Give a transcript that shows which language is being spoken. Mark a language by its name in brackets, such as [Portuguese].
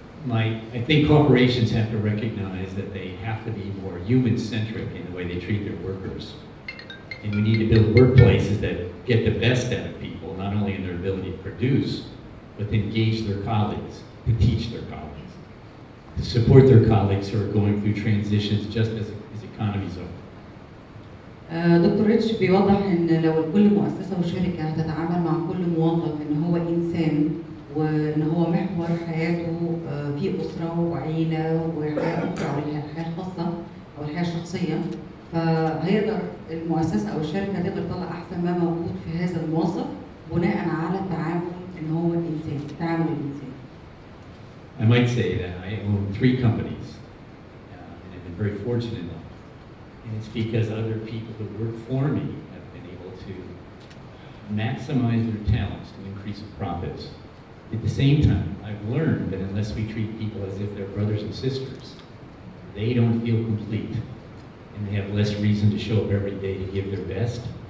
[English] I think corporations have to recognize that they have to be more human-centric in the way they treat their workers. And we need to build workplaces that get the best out of people, not only in their ability to produce, but to engage their colleagues, to teach their colleagues, to support their colleagues who are going through transitions just as economies are. [Arabic] دكتور ريتش بيوضح ان لو كل مؤسسه وشركه هتتعامل مع كل موظف ان هو انسان وان هو محور حياته في اسره وعيله وحياه اخرى او الحياه الخاصه او الحياه الشخصيه، فهيقدر المؤسسه او الشركه تقدر تطلع احسن ما موجود في هذا الموظف بناء على التعامل ان هو الانسان، تعامل الانسان. [English] I might say that I own 3 companies, and I've been very fortunate enough. And it's because other people who work for me have been able to maximize their talents to increase profits. At the same time, I've learned that unless we treat people as if they're brothers and sisters, they don't feel complete, and they have less reason to show up every day to give their best.